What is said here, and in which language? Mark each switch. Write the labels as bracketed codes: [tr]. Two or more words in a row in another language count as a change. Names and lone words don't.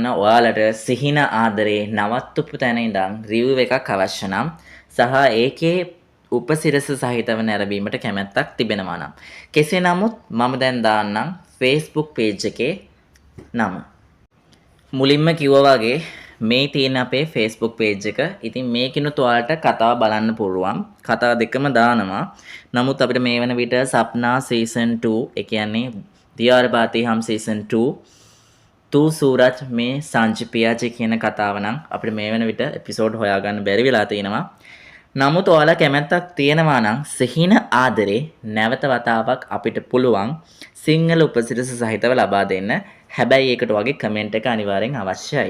[si] ඔයාලට සිහින ආදරේ නවත්තුපු තැන ඉඳන් රිවිව් එකක් අවශ්‍ය නම් සහ ඒකේ උපසිරස සහිතව නැරඹීමට කැමැත්තක් තිබෙනවා නම් කෙසේ නමුත් මම දැන් දාන්නම් [en] Facebook page [si] එකේ නම. මුලින්ම කිව්වා වගේ මේ තියෙන අපේ [en] Facebook page [si] එක. ඉතින් මේකිනුත් ඔයාලට කතාව බලන්න පුළුවන්. කතාව දෙකම දානවා. නමුත් අපිට මේ වෙන විට සප්නා season 2 ඒ කියන්නේ दियार बाती हम सीजन 2 तू सूरज මේ සංජි පියාජි කියන කතාව නම් අපිට මේ වෙන විට එපිසෝඩ් හොයාගන්න බැරි වෙලා තිනවා. නමුත් ඔයාලා කැමැත්තක් තියෙනවා නම් සිහින ආදරේ නැවත වතාවක් අපිට පුළුවන් සිංහල උපසිරස සහිතව ලබා දෙන්න. හැබැයි ඒකට වගේ කමෙන්ට් එක අනිවාර්යෙන් අවශ්‍යයි.